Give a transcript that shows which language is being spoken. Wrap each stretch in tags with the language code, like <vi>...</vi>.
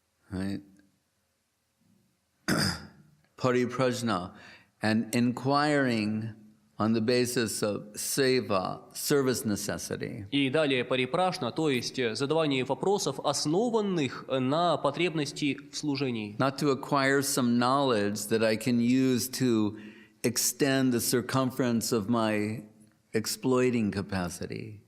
<en>Right? Pariprajna, and inquiring on the basis of seva, service necessity.</en> <ru>И далее парипрашна, то есть задавание вопросов, основанных на потребности в служении.</ru> <en>Not to acquire some knowledge that I can use to extend the circumference of my exploiting capacity.</en>